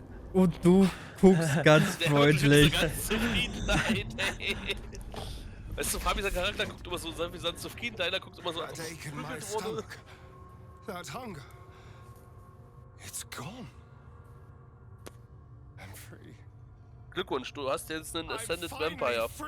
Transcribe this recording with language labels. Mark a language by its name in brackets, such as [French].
[German] Und du guckst ganz freundlich. Ganz zufrieden, nein, ey. Weißt du, Fabi, sein Charakter guckt immer so wie ganz zufrieden, deiner guckt immer so. [English] That ache in my stomach, that hunger, it's gone. I'm free. [German] Glückwunsch, du hast jetzt einen Ascended Vampire.